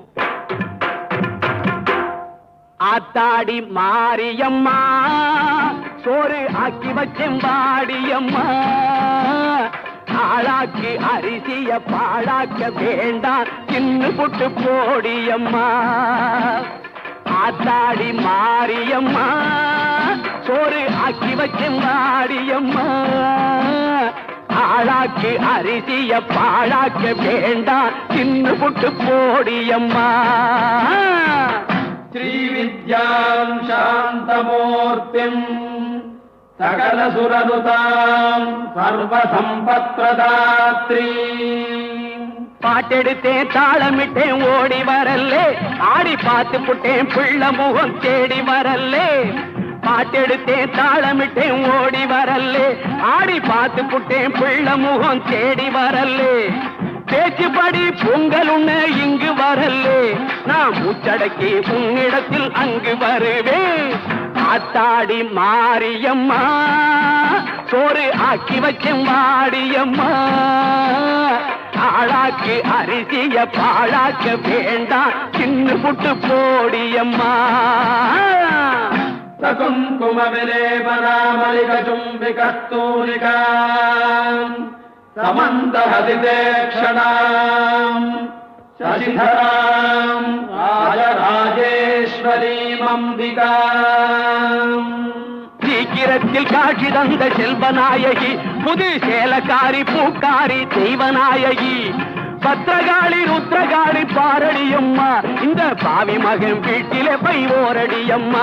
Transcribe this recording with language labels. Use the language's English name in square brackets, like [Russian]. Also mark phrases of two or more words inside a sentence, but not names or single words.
[Tamil] ஆத்தாடி மாரியம்மா சோறு ஆக்கி வச்செம்பாடியம்மா, ஆளாக்கு அரிசிய பாழாக்க வேண்டாம் சின்ன புட்டு போடியம்மா. ஆத்தாடி மாரியம்மா சோறு ஆக்கி வச்செம்பாடியம்மா, ஆளாக்கு அரிசிய பாழாக்க வேண்டாம் சின்ன புட்டு போடியம்மா. [Sanskrit] श्रीविद्याम् शान्तमूर्तिम् सकलसुरनुताम् सर्वसम्पत्प्रदात्रीम्. [Tamil] பாட்டெடுத்தேன் தாளமிட்டேன் ஓடி வரல்லே, ஆடி பார்த்து புட்டேன் பிள்ள முகம் தேடி வரல்லே. பாட்டெடுத்தேன் தாளமிட்டேன் ஓடி வரல்லே, ஆடி பார்த்து புட்டேன் பிள்ள முகம் தேடி வரல்லே. பேச்சுப்படி பொங்கல் உண்ண இங்கு வரல்லே, நான் மூச்சடக்கி உன்னிடத்தில் அங்கு வருவேன். ஆத்தாடி மாரியம்மா சோறு ஆக்கி வச்சேன் வாடியம்மா, ஆளாக்கு அரிசிய பாழாக்க வேண்டாம் சின்ன புட்டு போடியம்மா. [Sanskrit] सकुङ्कुम विलेपनामलिकचुम्बिकस्तूलिकाम् समन्तहसितेक्षणाम् शशिधराम् राजराजेश्वरीमम्बिका [Tamil] செல்வத்தில் காட்சி தந்த செல்வநாயகி, புது சேலக்காரி பூக்காரி தெய்வநாயகி, பத்திரகாளி ருத்ரகாளி பாரடியம்மா, இந்த பாவி மகன் வீட்டிலே போய் ஓரடியம்மா.